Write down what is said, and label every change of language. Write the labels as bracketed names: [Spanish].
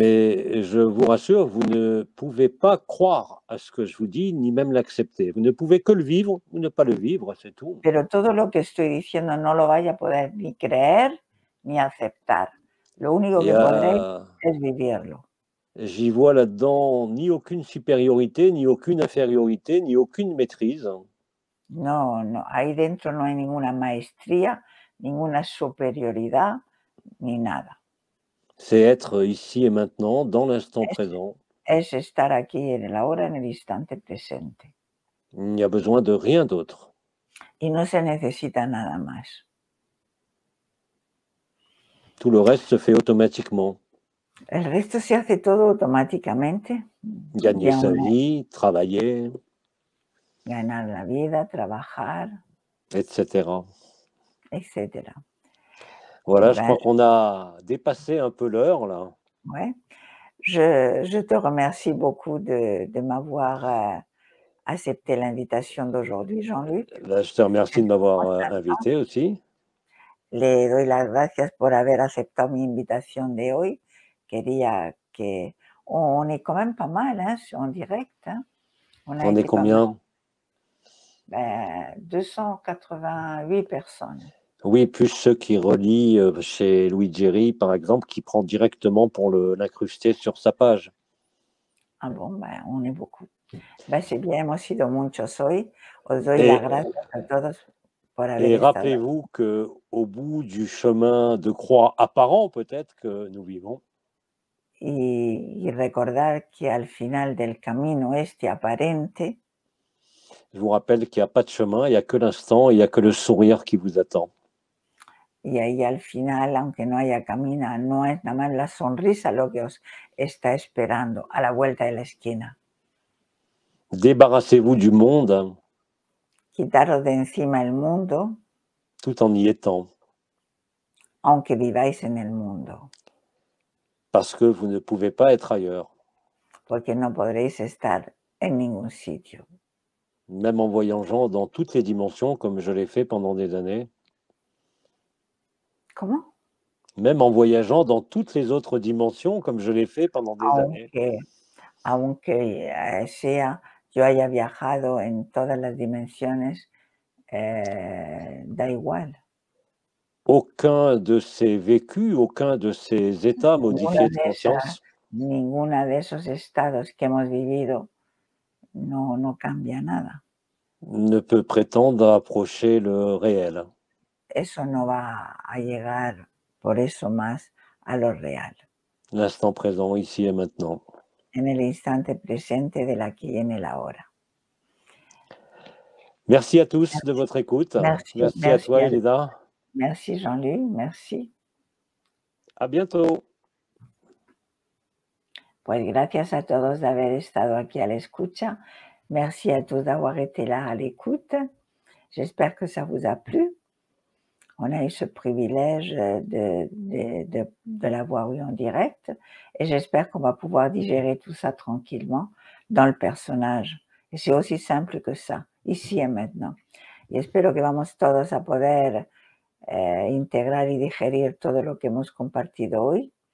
[French] Mais je vous rassure, vous ne pouvez pas croire à ce que je vous dis, ni même l'accepter. Vous ne pouvez que le vivre ou ne pas le vivre, c'est tout. [Spanish] Pero todo lo que estoy diciendo no lo vaya a poder ni creer ni aceptar. Lo único que podréis es vivirlo. [French] J'y vois là-dedans ni aucune supériorité, ni aucune infériorité, ni aucune maîtrise. [Spanish] No, ahí dentro no hay ninguna maestría, ninguna superioridad, ni nada. [French] C'est être ici et maintenant, dans l'instant présent. [Spanish] Es estar aquí en el ahora, en el instante presente. [French] Il n'y a besoin de rien d'autre. [Spanish] Y no se necesita nada más. [French] Tout le reste se fait automatiquement. [Spanish] El resto se hace todo automáticamente. [French] Gagner sa vie, travailler. [Spanish] Ganar la vida, trabajar. [French] Etc. [Spanish] Etc. [French] Voilà, je crois qu'on a dépassé un peu l'heure, là. Ouais. Je te remercie beaucoup de m'avoir accepté l'invitation d'aujourd'hui, Jean-Luc. Là, je te remercie de m'avoir invité aussi. [Spanish] Le doy las gracias por haber aceptado mi invitación de hoy. Quería que... [French] On est quand même pas mal hein, en direct. Hein. On est combien? 288 personnes. Oui, plus ceux qui relient chez Louis Jerry, par exemple, qui prend directement pour l'incruster sur sa page. Ah bon, ben, on est beaucoup. Ben, c'est bien, [Spanish] hemos sido muchos hoy. Os doy las [French] Et, [Spanish] gracias a todos por haber [French] et [Spanish] estado [French] rappelez-vous que au bout du chemin de croix apparent, peut-être que nous vivons, [Spanish] y recordar que al final del camino este aparente, [French] je vous rappelle qu'il n'y a pas de chemin, il n'y a que l'instant, il n'y a que le sourire qui vous attend. [Spanish] y ahí al final, aunque no haya camino, no es nada más la sonrisa lo que os está esperando a la vuelta de la esquina. [French] Débarrassez-vous du monde [Spanish] Quitaros de encima el mundo, [French] tout en y étant, [Spanish] aunque viváis en el mundo, [French] parce que vous ne pouvez pas être ailleurs, [Spanish] porque no podréis estar en ningún sitio. [French] même en voyageant dans toutes les dimensions comme je l'ai fait pendant des années, [Spanish] ¿Cómo? [French] même en voyageant dans toutes les autres dimensions comme je l'ai fait pendant des années. [Spanish] Aunque sea, yo haya viajado en todas las dimensiones, da igual. [French] Aucun de ces vécus, aucun de ces états modifiés de [Spanish] de esas, [French] conscience [Spanish] ninguna de esos estados que hemos vivido no cambia nada. [French] ne peut prétendre approcher le réel. [Spanish] Eso no va a llegar por eso más a lo real. [French] L'instant présent, ici et maintenant. [Spanish] En el instante presente del aquí y en el ahora. [French] Merci à tous de votre écoute. Merci, Merci à merci, toi, Elena. merci Jean-Luc, merci. À bientôt. [Spanish] Pues gracias a todos de haber estado aquí à l'escucha. [French] Merci à tous d'avoir été là à l'écoute. J'espère que ça vous a plu. On a eu ce privilège de l'avoir eu en direct et j'espère qu'on va pouvoir digérer tout ça tranquillement dans le personnage. Et c'est aussi simple que ça, ici et maintenant. [Spanish] Y espero que vamos todos a poder integrar y digerir todo lo que hemos compartido hoy.